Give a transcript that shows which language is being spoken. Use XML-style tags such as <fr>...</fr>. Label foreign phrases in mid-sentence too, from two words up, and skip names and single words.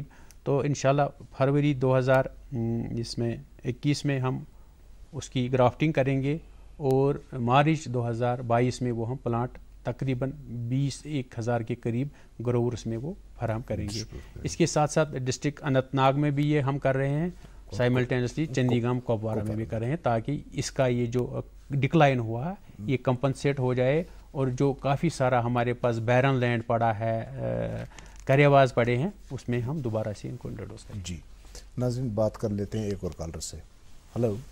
<ur>تو انشاءاللہ فروری 2021 میں ہم اس کی گرافٹنگ کریں گے, اور مارچ 2022 میں وہ ہم پلانٹ تقریباً 21,000 کے قریب گروورس میں وہ فراہم کریں گے. اس کے ساتھ ساتھ ڈسٹرکٹ اننت ناگ میں بھی یہ ہم کر رہے ہیں, سائملٹینسلی چندی گام کپوارہ میں بھی کر رہے ہیں, تاکہ اس کا یہ جو ڈکلائن ہوا ہے یہ کمپنسیٹ ہو جائے, اور جو کافی سارا ہمارے پاس</ur> <en>barren land</en> <ur>پڑا ہے, کریواز پڑے ہیں, اس میں ہم دوبارہ سے ان کو انٹروڈیوس کریں. جی ناظرین بات کر لیتے ہیں ایک اور کالر سے. ہلو.</ur>